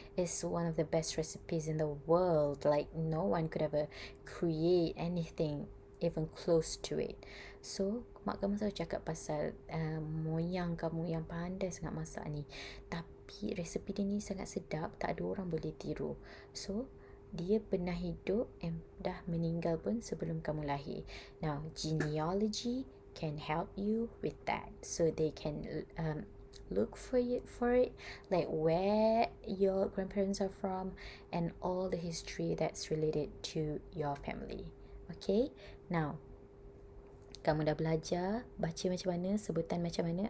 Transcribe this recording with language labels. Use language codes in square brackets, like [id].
[en] It's one of the best recipes in the world. Like no one could ever create anything even close to it. [ms] So mak kamu selalu cakap pasal moyang kamu yang pandai sangat masak ni. Tapi resepi dia ni sangat sedap, tak ada orang boleh tiru. So dia pernah hidup and dah meninggal pun sebelum kamu lahir. [en] Now, genealogy can help you with that. So they can look for it, like where your grandparents are from and all the history that's related to your family. [ms] Okay, now kamu dah belajar baca macam mana, sebutan macam mana.